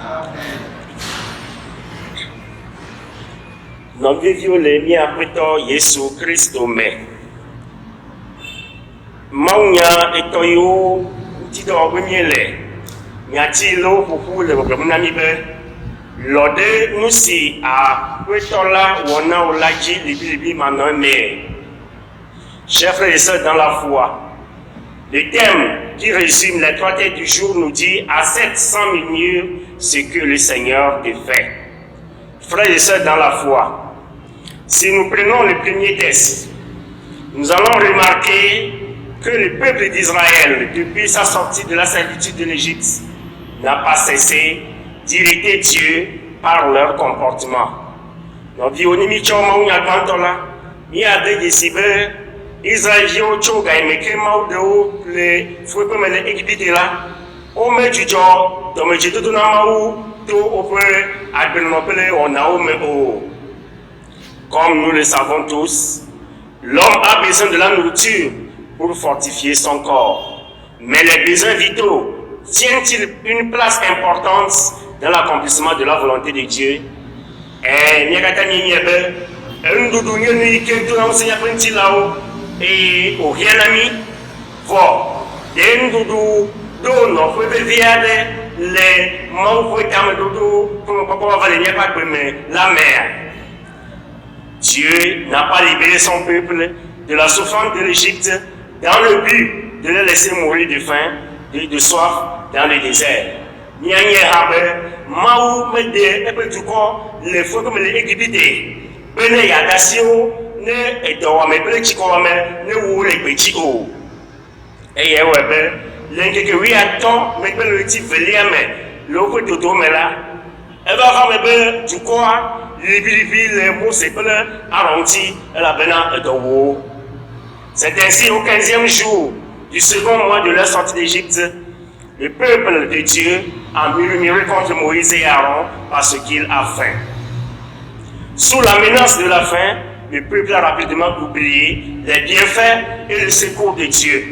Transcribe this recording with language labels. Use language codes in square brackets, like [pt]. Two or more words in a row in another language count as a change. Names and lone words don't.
[ee] Nɔviviwo le mía Aƒetɔ Yesu Kristo me. Mawunya etɔ yiwo ŋutidɔ be míele miati le wo ƒoƒu le gbɔgblɔm na mí be lɔ ɖe nu si Aƒetɔ la wɔ na wo la dzi libilibi manɔ eme. [fr] Chers frères et sœurs dans la foi, le thème qui résume les 3 têtes du jour nous dit à 700 minutes ce que le Seigneur te fait. Frères et sœurs dans la foi, si nous prenons le premier test, nous allons remarquer que le peuple d'Israël, depuis sa sortie de la servitude de l'Égypte, n'a pas cessé d'irriter Dieu par leur comportement. Nous disons [ee] Israël vio tso gaimeke mawu ɖewo le fukpe me le Égypte la, wome dzudzɔ dɔmedzoedodo na Mawu to woƒe agbenɔnɔ kple wɔnawo me o. [fr] Comme nous le savons tous, l'homme a besoin de la nourriture pour fortifier son corps. Mais les besoins vitaux tiennent-ils une place importante dans l'accomplissement de la volonté de Dieu? [ee] Miakata miebe, ndudu nye nu yike do na ŋusẽ ƒe ŋutilawo eye wòhia na mí vɔ ɖe nuɖuɖu ɖo nɔƒe vevi aɖe le Mawu ƒe tameɖoɖo ƒe mekpɔkpɔ va le míaƒe agbe me la mea. [fr] Dieu n'a pas libéré son peuple de la souffrance de l'Égypte dans le but de les laisser mourir de faim et de soif dans le désert. [ee] Mianye ha be Mawu mede eƒe dukɔ le fukpe me le Égypte be ne yeada asi wo ne edɔwɔme kple tsikɔwɔme ne wo le gbedzi o. Eye ewɔe be le ŋkeke 15 megbe le ɣleti 2 me le woƒe dodo me la, eva va me be dukɔa libilibi le Mose kple Aaron ŋuti elabena edɔ wɔ wo. [fr] C'est ainsi au 15e jour du second mois de leur sortie d'Égypte, le peuple de Dieu a murmuré contre Moïse et Aaron parce qu'il a faim. Sous la menace de la faim, le peuple a rapidement oublié les bienfaits et le secours de Dieu.